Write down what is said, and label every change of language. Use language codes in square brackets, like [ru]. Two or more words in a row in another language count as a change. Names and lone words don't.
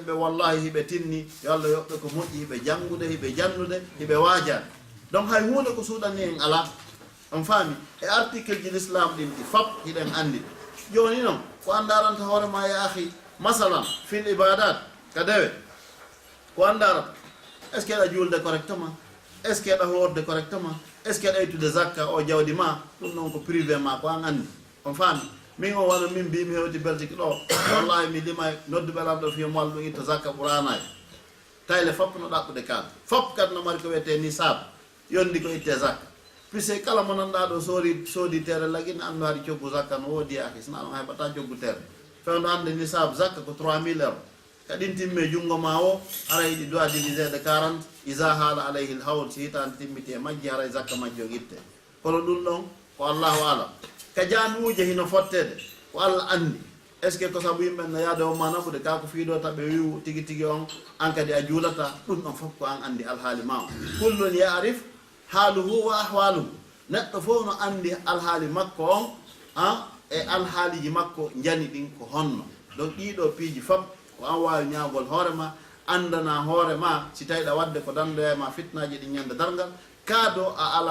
[ff] ɓe wallahi hiɓe tinni yo Allah yoɓɓe ko moƴƴi hiɓe jangude hiɓe jannude hiɓe wajade donc hay hunde ko suuɗani en ala on faami e article ji l'islam ɗin ɗi fop hiɗen andi joni noon ko andaranta hoorema [ar] يا أخي مثلا في العبادات [ff] ka dewe ko andarata [fr] est ce que [ff] eɗa julde correctement [fr] est ce que [ff] eɗa hoorde correctement [fr] est ce que [ff] eɗa yettude zakka o jawdi ma ɗum noon ko privé ma ko an andi on faami min o wano min mbimi hewti beltiki ɗo wallahi mi limay noddu ɓelam ɗo fiya mo Allah ɗum itta zakka ɓuranayi tayle fop no ɗaɓɓude kalde fop kadi no mari ko wiyete ni saabu yondi ko itte zakka puisque kala mo nanɗa ɗo soodi tere laguine andu haade coggu zakka no woodi aki sina ɗum heɓata coggu tere fewndo hande ni saabu zakka ko 3000 euros kadin timme jungo ma o ara di [fr] doit diviser de [ff] 40 [ar] إذا حال عليه الحول [ff] si tan timmiti e majji ara zakka majjo gitte kono dum don ko [ar] الله أعلم [ff] ka januuje hino fottede ko Allah andi [fr] est ce que [ff] ko sabu yimɓe no yaade o mana ko de ka ko fiiɗota ɓe wi'u tigi tigi on an kadi a juulata ɗum ɗon fof ko an andi alhaali ma o [ar] كل يعرف حاله وأحواله [ff] neɗɗo fof no andi alhaali makko on e alhaaliji makko jani ɗin ko honno donc ɗiɗo piiji fof ko an wawi ñaagol hoorema andana hoorema si tawi ɗa wadde ko dandoya ma fitnaji ɗi ñande dargal kaado a ala